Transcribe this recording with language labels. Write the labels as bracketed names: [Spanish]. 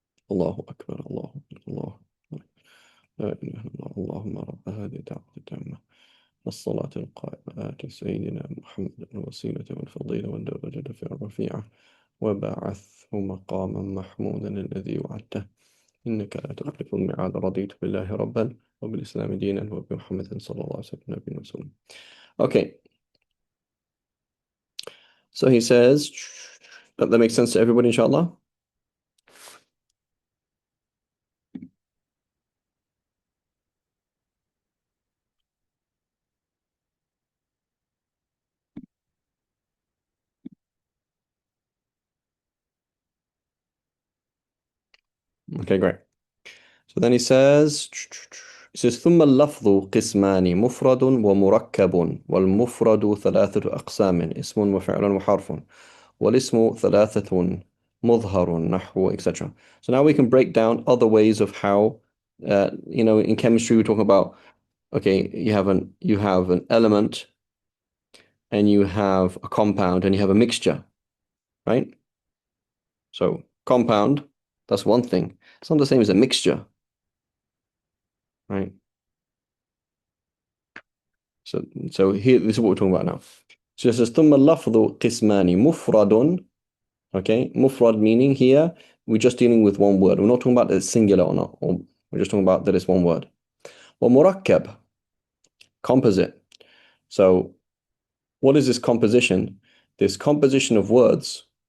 [Arabic] الله أكبر الله أكبر الله أكبر لا إله إلا الله اللهم رب هذه الدعوة التامة الصلاة القائمة آت سيدنا محمد الوسيلة والفضيلة والدرجة في الرفيعة وبعثه مقاما محمودا الذي وعدته إنك لا تخلف الميعاد رضيت بالله ربا وبالإسلام دينا وبمحمد صلى الله عليه وسلم نبيا ورسولا. [English] Okay, so he says that makes sense to everybody, inshallah. Okay, great. So then he says [Arabic] ثم اللفظ قسمان مفرد ومركب والمفرد ثلاثة أقسام اسم وفعل وحرف والاسم ثلاثة مظهر نحو etc. [English] So now we can break down other ways of how in chemistry we're talking about, okay, you have an element and you have a compound and you have a mixture, right? So compound, that's one thing. It's not the same as a mixture, right? So here, this is what we're talking about now. So it says [Arabic] ثم اللفظ قسمان مفرد. [English] Okay, mufrad meaning here we're just dealing with one word. We're not talking about it's singular or not. Or we're just talking about that it's one word. ومركب, composite. So what is this composition? This composition of words.